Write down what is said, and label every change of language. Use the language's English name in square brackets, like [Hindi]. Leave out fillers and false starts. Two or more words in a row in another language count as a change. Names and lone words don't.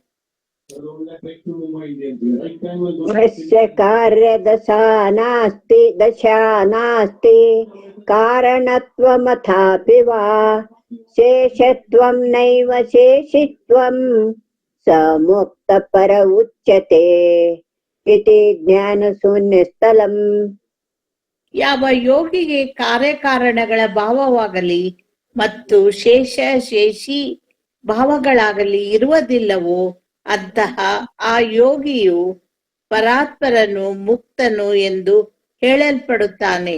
[Sanskrit] कार्यदशा नास्ति कारणत्वमथापि वा शेषत्वं नैव शेषित्वं समुक्त पर उच्यते इति ज्ञान शून्य स्थलम्. [Kannada] ಯಾವ ಯೋಗಿಗೆ ಕಾರ್ಯಕಾರಣಗಳ ಭಾವವಾಗಲಿ ಮತ್ತು ಶೇಷ ಶೇಷಿ ಭಾವಗಳಾಗಲಿ ಇರುವುದಿಲ್ಲವೋ ಅಂತಹ ಆ ಯೋಗಿಯು ಪರಾತ್ಪರನು ಮುಕ್ತನು ಎಂದು ಹೇಳಲ್ಪಡುತ್ತಾನೆ.